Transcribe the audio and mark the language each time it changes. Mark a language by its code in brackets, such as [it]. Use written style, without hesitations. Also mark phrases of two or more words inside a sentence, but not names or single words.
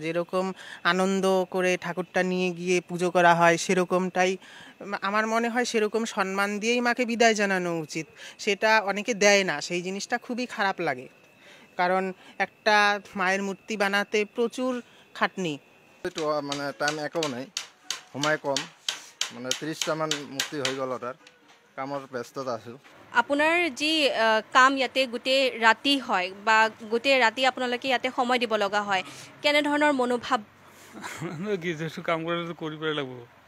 [bn] যেরকম আনন্দ করে ঠাকুরটা নিয়ে গিয়ে পুজো করা হয় সেরকমটাই আমার মনে হয়, সেরকম সম্মান দিয়েই মাকে বিদায় জানানো উচিত। সেটা অনেকে দেয় না, সেই জিনিসটা খুবই খারাপ লাগে। কারণ একটা মায়ের মূর্তি বানাতে প্রচুর খাটনি। [as] মানে টাইম একো নাই, সময় কম, মানে 30টা মান মূৰ্তি হৈ গ'ল। তাৰ কামৰ ব্যস্ততা আছোঁ। আপোনাৰ যি কাম ইয়াতে গোটেই ৰাতি হয় বা গোটেই ৰাতি আপোনালোকে ইয়াতে সময় দিব লগা হয়, কেনেধৰণৰ মনোভাৱ? কাম কৰিলে কৰিবই লাগিব।